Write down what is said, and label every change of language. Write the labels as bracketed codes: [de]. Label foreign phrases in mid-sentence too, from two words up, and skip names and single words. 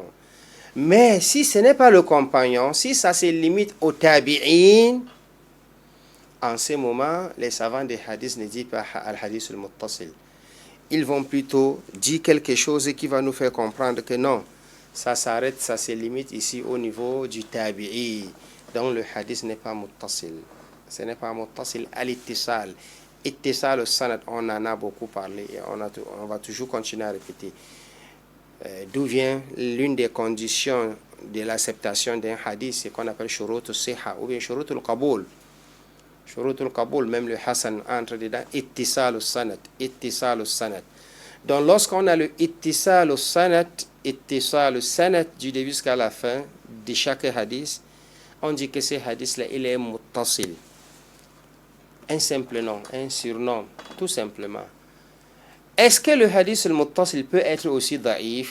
[fr] Mais si ce n'est pas le compagnon, si ça se limite au tabi'in, en ce moment, les savants des hadiths ne disent pas [ar] الحديث المتصل. [fr] Ils vont plutôt dire quelque chose qui va nous faire comprendre que non, ça s'arrête, ça se limite ici au niveau du tabi'i. Donc le hadith n'est pas muttasil. Ce n'est pas [ar] متصل الاتصال. اتصال السند, [fr] on en a beaucoup parlé et on va toujours continuer à répéter. D'où vient l'une des conditions de l'acceptation d'un hadith, c'est qu'on appelle [ar] شروط الصحة [fr] ou bien [ar] شروط القبول. شروط القبول, [fr] même le Hassan entre dedans, [ar] اتصال السند، اتصال السند. [fr] Donc lorsqu'on a le [ar] اتصال السند [fr] du début jusqu'à la fin de chaque hadith, on dit que ce hadith-là, il est muttasil. Un simple nom, un surnom, tout simplement. Est-ce que le [ar] حديث المتصل [fr] peut être aussi da'if?